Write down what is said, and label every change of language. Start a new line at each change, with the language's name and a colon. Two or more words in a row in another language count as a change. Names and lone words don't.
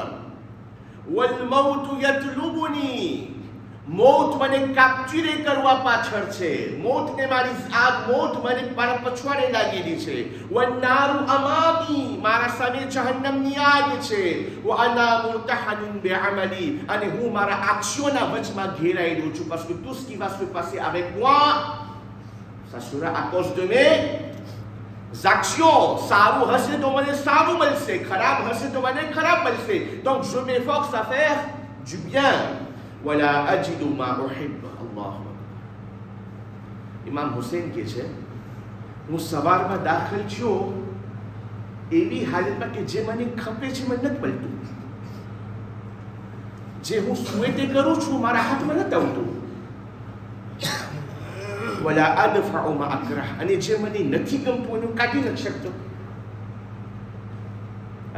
Arabic: والموت يطلبني,
Gujarati: મોત મને કેપ્ચર કરવા પાછળ છે, મોતને મારી આ મોત મને મારા પછવાડે લાગેલી છે.
Arabic: والنار أمامي,
Gujarati: મારા સામે જહન્નમની આગ છે.
Arabic: وأنا مرتهن بعملي,
Gujarati: અને હું મારા આક્ષોના વચમાં ઘેરાયેલો છું.
French: parce que tout ce qui va se passer avec moi ça sera à cause de mes actions.
Gujarati: સારું હશે તો મને સારું મળશે, ખરાબ હશે તો મને ખરાબ મળશે.
French: donc je m'efforce à faire du bien.
Arabic: ولا أجد ما أحب. الله.
Gujarati: ઇમામ હુસૈન કહે છે હું સવારમાં દાખલ થયો એવી હાલતમાં કે જે મને ખપે છે મને નથી મળતું, જે હું સુએતે કરું છું મારા હાથમાં નથી આવતું.
Arabic: ولا أدفع ما أكره,
Gujarati: અને જે મને નથી ગમતું એનું કાઢી નથી શકતો.